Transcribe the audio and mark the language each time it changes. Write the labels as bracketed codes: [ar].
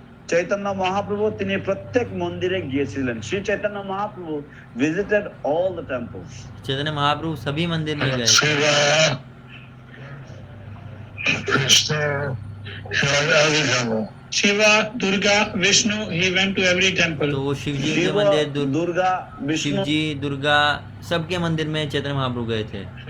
[bn] চৈতন্য মহাপ্রভু তিনি প্রত্যেক মন্দিরে গিয়েছিলেন। [en] Shri Chaitanya Mahaprabhu visited all the temples. [hi] Chaitanya Mahaprabhu सभी मंदिर में गए। [en] Shiva, Durga, Vishnu, he went to every temple. [hi] तो वो शिव जी के मंदिर, दुर्गा, शिव विष्णु, जी, दुर्गा, सबके मंदिर में चैतन्य महाप्रभु गए थे।